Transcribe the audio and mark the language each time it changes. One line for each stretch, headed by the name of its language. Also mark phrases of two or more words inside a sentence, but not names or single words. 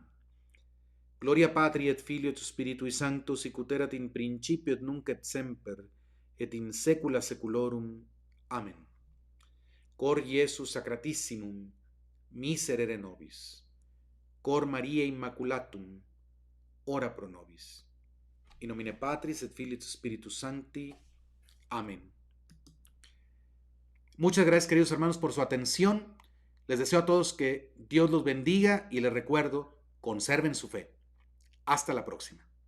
Latin: Gloria Patri et Filio et Spiritui Sancto, sicut erat in principio et nunc et semper, et in saecula saeculorum. Amen. Cor Iesus sacratissimum, miserere nobis. Cor Maria Immaculatum, ora pro nobis. In nomine Patris et Filii et Spiritus Sancti. Amén.
Spanish: Muchas gracias, queridos hermanos, por su atención. Les deseo a todos que Dios los bendiga y les recuerdo, conserven su fe. Hasta la próxima.